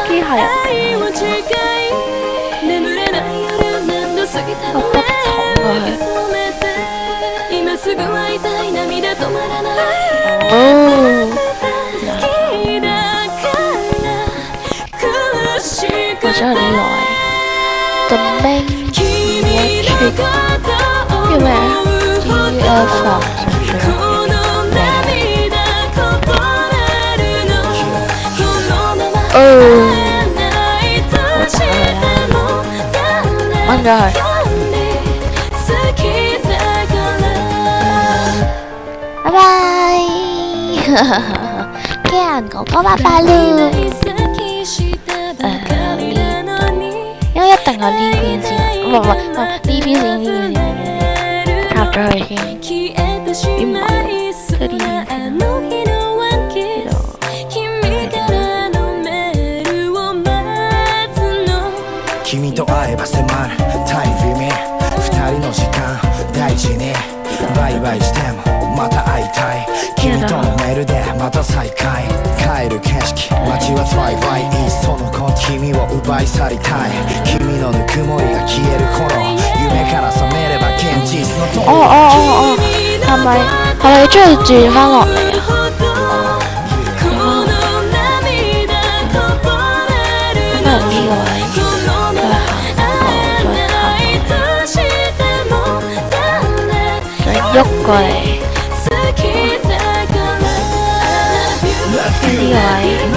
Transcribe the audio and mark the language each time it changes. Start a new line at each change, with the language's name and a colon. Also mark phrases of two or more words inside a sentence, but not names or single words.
Cantonese: 機械人嚟嘅。我不同過去。我想呢個位。
English: The main electric
Cantonese: 叫咩？DF 掹咗佢。拜拜。機械人哥哥拜拜咯。因為一定係呢邊先，唔係呢邊先，插咗佢先，點唔係喎？即係呢邊先。
Japanese: 君と会えば迫るタイムリミット二人の時間大事にバイバイしてもまた会いたい君とのメールでまた再会帰る景色街はトライバイいっそのこと君を奪い去りたい君のぬくもりが消える頃夢から覚めれば現実の通り
Cantonese: 係咪中意轉翻落嚟啊？咁係呢個位喐過嚟，呢個位，